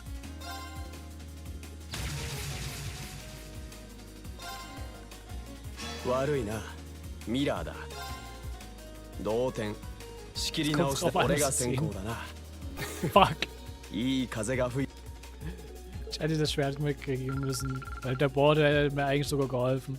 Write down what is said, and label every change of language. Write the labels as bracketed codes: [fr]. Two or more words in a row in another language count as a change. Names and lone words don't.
[ja] 悪いな。ミラーだ。同点。仕切り直して俺が先行だな。 [en] Fuck. [ja] いい風が吹い。 [de] Ich hätte das Schwert mitkriegen müssen. Weil der Board hätte mir eigentlich sogar geholfen.